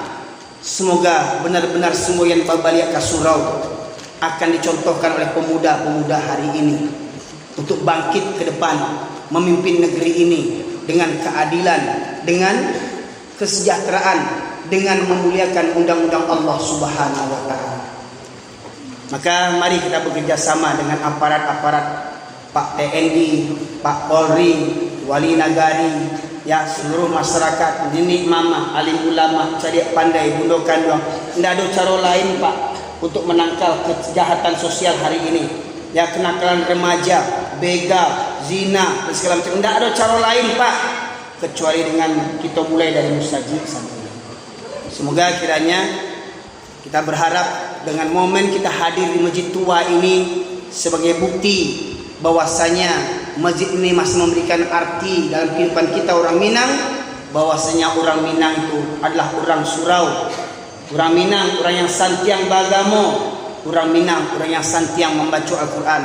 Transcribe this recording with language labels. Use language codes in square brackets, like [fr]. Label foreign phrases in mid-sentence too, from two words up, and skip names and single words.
[id] Semoga benar-benar semua yang [min] babaliak ka surau [id] akan dicontohkan oleh pemuda-pemuda hari ini untuk bangkit ke depan, memimpin negeri ini dengan keadilan, dengan kesejahteraan, dengan memuliakan undang-undang Allah [ar] سبحانه وتعالى. [id] Maka mari kita bekerja sama dengan aparat-aparat Pak TNI, Pak Polri, Wali Nagari, ya seluruh masyarakat, [min] nenek mama, alim ulama, cariak pandai, bundo kanduang. [id] Tidak ada cara lain Pak untuk menangkal kejahatan sosial hari ini. Ya, kenakalan remaja, begal, zina, dan segala macam. Tidak ada cara lain Pak kecuali dengan kita mulai dari mustajib sampai. Semoga kiranya kita berharap dengan momen kita hadir di masjid tua ini sebagai bukti bahwasanya masjid ini masih memberikan arti dalam kehidupan kita orang Minang, bahwasanya orang Minang itu adalah orang surau, orang Minang orang yang [min] santiang bagamo, [id] orang Minang orang yang santiang membaca Al-Quran.